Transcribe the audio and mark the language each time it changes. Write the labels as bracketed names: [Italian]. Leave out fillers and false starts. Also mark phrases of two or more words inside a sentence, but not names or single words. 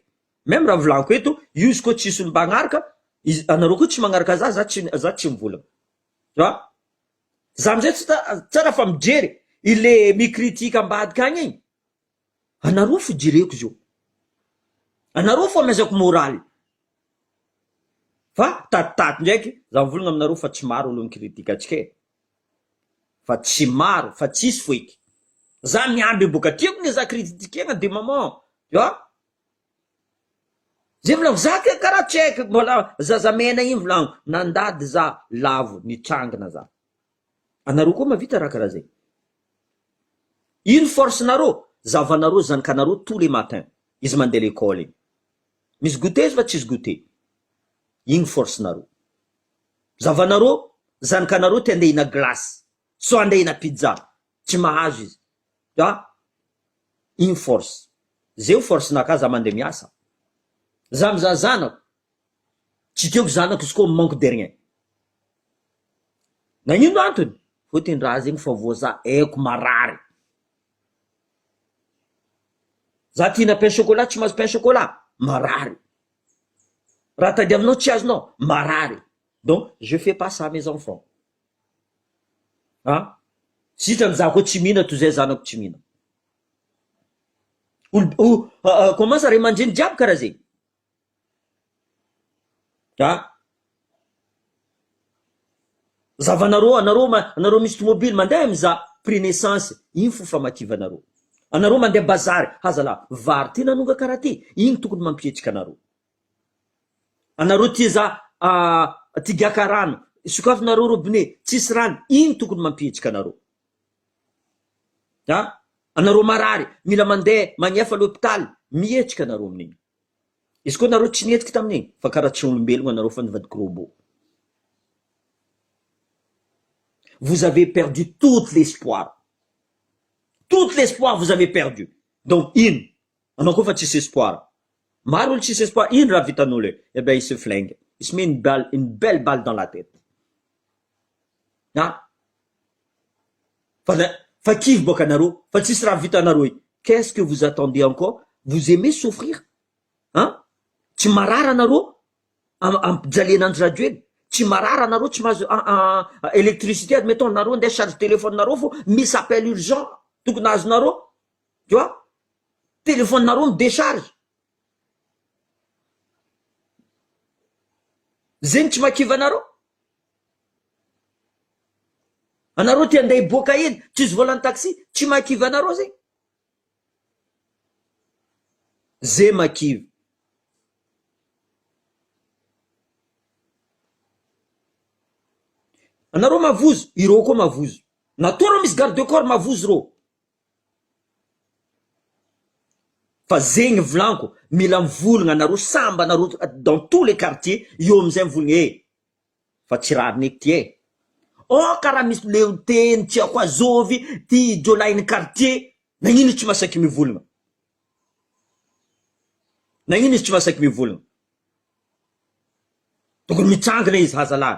[Malagasy] Même raha volaniko eto, io izy koa tsisy olo mbagnaraka, anareo koa tsy magnaraka za tsy mivolagna. [French] Tu vois? [Malagasy] Za amizay tsara fa mijery, ile mikritika ambadika agny igny. Anareo fo jereko zio. Anareo fo amezako moraly. Fa tatotato ndraiky, za mivolagna aminareo fa tsy maro olo mikritika atsika Fa tsy maro, fa tsisy fo eky. Za miamby boka tiako ne za kritikena [French] de maman. Tu vois? [Malagasy] Zay volaniko, za karaha tsy haiko, mbola zaza mena igny volaniko, nandady za lavo, nitrangana za. Anareo koa mavita raha karaha zay. Ino force nareo? Zavanareo zanakanareo [French] tous les matins. [Malagasy] Izy mandeha l'école igny. Misy goûter izy fa tsisy goûter. Igny force nareo. Zavanareo, zanakanareo te andeha hina glace. So andeha hina pizza. Tsy mahazo izy. Igny force. Zay force naka za mandeha miasa. Za mizaha zanako. Tsy tiako zanako izy koa [French] manque de rien. [Malagasy] Nagnino antony? Fotony raha zegny fa voaza haiko marary. Za tina [French] pain chocolat [Malagasy] tsy mahazo [French] pain chocolat, [Malagasy] marary. Raha tadiavinao tsy azonao, marary. [French] Donc je fais pas ça à mes enfants. [Malagasy] Sitrany za koa tsy mihina toy zay zanako tsy mihina. [French] Comment ça [Malagasy] ray aman-dreny jiaby karaha zegny? Zavanareo, anareo misy tomobily mandeha mizaha [French] prix naissance, [Malagasy] iny fo famakivanareo. Anareo mandeha bazary, hazala vary ty nanonga karaha ty, igny tokony mampietrika anareo. Anareo tia za tigaka rano, sokafinareo robinet, tsisy rano, igny tokony mampietrika anareo. Anareo marary, mila mandeha magnefa l'hôpital, mietrika anareo amin'igny. Izy koa anareo tsy nietrika tamin'igny, fa karaha tsy olombelogno anareo fa nivadiky robot. [French] Vous avez perdu tout l'espoir. Tout l'espoir vous avez perdu. Donc, [Malagasy] anao koa fa tsisy espoir. Maro olo tsisy espoir, ino raha vitan'olo? [French] Eh ben, il se flingue. Il se met une belle balle dans la tête. [Malagasy] Fa kivy boka anareo, fa tsisy raha vitanareo. [French] Qu'est-ce que vous attendez encore? Vous aimez souffrir? [Malagasy] Tsy marara anareo ampijalen'andro radio eny. Tsy marara anareo tsy mahazo électricité, admettons nareo andeha [French] charge téléphone [Malagasy] nareo fo misy [French] appel urgent [Malagasy] tokony azonareo. [French] Tu vois? Téléphone [Malagasy] nareo midécharge. Zegny tsy makiva anareo. Anareo ty andeha hiboaka eny, tsisy volan'ny taxi, tsy makiva anareo zegny. Zay makiva. Anareo mavozo, ireo koa mavozo. Natao reo misy [French] garde de corps [Malagasy] mavozo reo. Fa zegny volanko, mila mivolagna anareo samba anareo [French] dans tous les quartiers, [Malagasy] io amizay mivolagna fa tsy raha arneky ty karaha misy leoteny tsy ako azovy ty jolainy quartier, nagnino tsy masaky mivolagna? Nagnino izy tsy masaky mivolagna? Tokony mitsangana izy hazalahy.